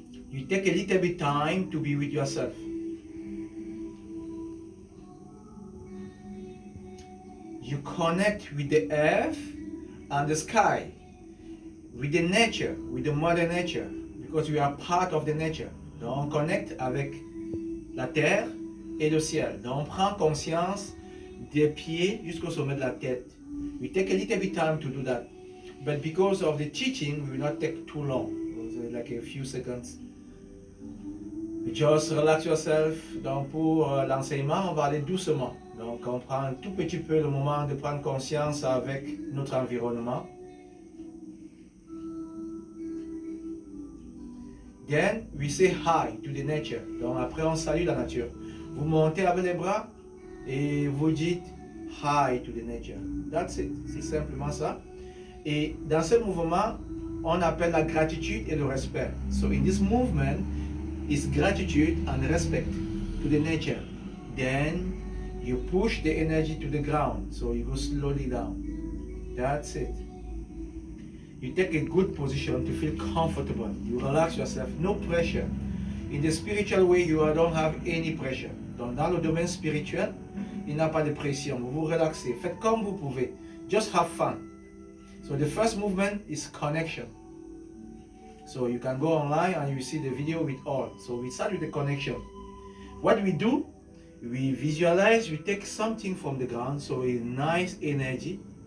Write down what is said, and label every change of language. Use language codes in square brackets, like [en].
[en] You take a little bit time to be with yourself. You connect with the earth and the sky, with the nature, with the mother nature, because we are part of the nature. [fr] Donc on connecte avec la terre et le ciel. Donc on prend conscience des pieds jusqu'au sommet de la tête. [en] We take a little bit time to do that. But because of the teaching, we will not take too long. Like a few seconds. Just relax yourself. [fr] Donc pour l'enseignement, on va aller doucement. Donc on prend un tout petit peu le moment de prendre conscience avec notre environnement. [en] Then we say hi to the nature. [fr] Donc après on salue la nature. Vous montez avec les bras et vous dites [en] hi to the nature. That's it. [fr] C'est simplement ça. Et dans ce mouvement, on appelle la gratitude et le respect. [en] So in this movement is gratitude and respect to the nature. Then you push the energy to the ground. So you go slowly down. That's it. You take a good position to feel comfortable. You relax yourself, no pressure. In the spiritual way, you don't have any pressure. [fr] Donc dans le domaine spirituel, il n'y a pas de pression. Vous vous relaxez. Faites comme vous pouvez. [en] Just have fun. So the first movement is connection. So you can go online and you see the video with all. So we start with the connection. What we do, we visualize, we take something from the ground, so a nice energy.